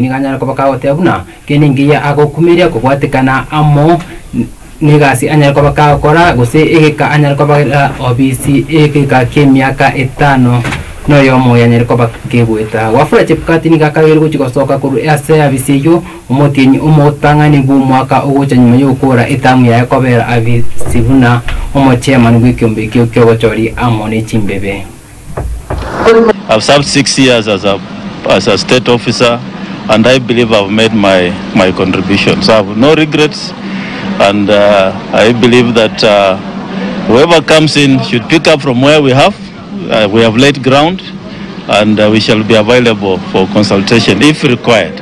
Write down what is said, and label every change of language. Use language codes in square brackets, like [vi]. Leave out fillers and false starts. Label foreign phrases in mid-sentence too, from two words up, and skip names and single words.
[guz] niganyara ko bakawotebuna keningiya agokumiria kubwatikana amo nigasi anyara ko bakakora gose egeka anyara ko bakira obisi egeka kemiaka 5 no yomo yanyere ko bakebweta wafura chipkati nigakagero guchigosoka kuru Ase abisiyo umutinyi umotangani bumwaka ugocha nyuma yokora etamu ya yakobera abisibuna omochairman gwekiombe kyo kyobochori amone chimbebe. [en] I've served 6 years as a state officer, and I believe I've made my contribution. So I have no regrets, and I believe that whoever comes in should pick up from where we have. We have laid ground, and we shall be available for consultation if required.